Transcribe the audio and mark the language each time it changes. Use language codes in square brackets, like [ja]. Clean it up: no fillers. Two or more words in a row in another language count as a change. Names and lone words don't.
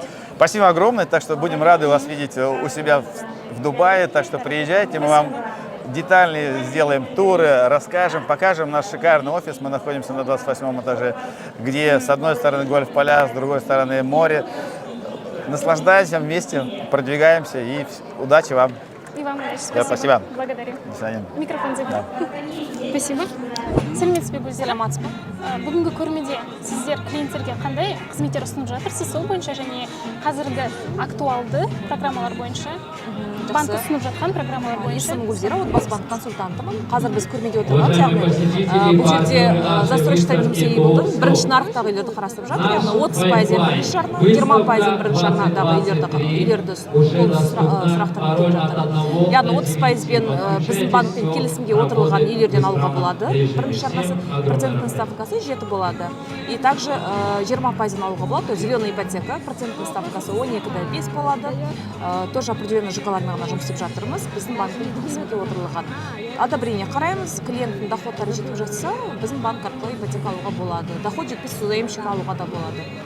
[ru] Спасибо огромное, так что будем рады вас видеть у себя в Дубае, так что приезжайте, мы вам детально сделаем туры, расскажем, покажем наш шикарный офис. Мы находимся на 28 этаже, где с одной стороны гольф-поля, с другой стороны море. Наслаждаемся вместе, продвигаемся и удачи вам. И вам удачи. Спасибо. Спасибо. Благодарю. До свидания. Микрофон забил. Спасибо. [kk] Сәлеметсіз бе Гүлзира? [ky] Саламатсыз ба? [kk] Бүгінгі көрмеде сіздер клиенттерге қандай қызметтер ұсынып жатырсыз? Сол бойынша және қазіргі актуалды программалар бойынша, банк ұсынып жатқан программалар бойынша. Есімім Гүлзира, отбасыбанк консультантымын. Қазір біз көрмеде отырмыз, яғни бұл жерде застройщиктер жұмыс істеп болды. Бірінші нарықтағы үйлерді қарастырып жатыр, яғни 30% бірінші жарна, 20% бірінші жарнадағы үйлерді сұрақтар келіп жатыр. Яғни 30%-бен біздің банкпен келісімге отырылған үйлерден алуға болады. Бірінші жарнасы [ru] процентный ставкасы [kk] 7 болады. [ru] И также [kk] 20% алуға болады. [ru] Зеленая ипотека процентный ставкасы [kk] 12-де 5 болады. [ru] Тоже определенный [kk] ЖК-лармен ғана жұмыс істеп жатырмыз. Біздің банкпен келісімге отырылған. Одобрение қараймыз, клиенттің доходтары жетіп жатса, біздің банк арқылы ипотека алуға болады. Доход жетпесе заемщик алуға да болады.